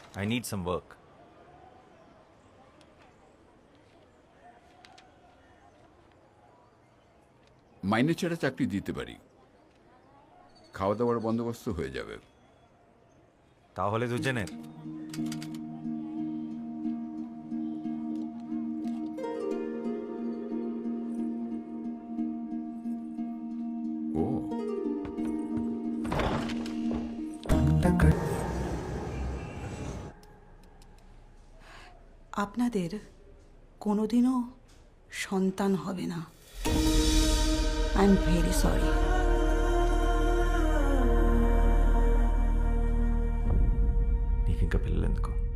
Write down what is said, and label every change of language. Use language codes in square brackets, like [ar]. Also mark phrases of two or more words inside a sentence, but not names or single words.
[en] need some work. [bn] মাইনে ছাড়া চাকরি দিতে পারি, খাওয়া দাওয়ার বন্দোবস্ত হয়ে যাবে। তাহলে দুজনের ও আপনাদের কোনোদিনও সন্তান হবে না। [en] I am very sorry. [te] నీకు ఇంకా పిల్లలు ఎందుకు?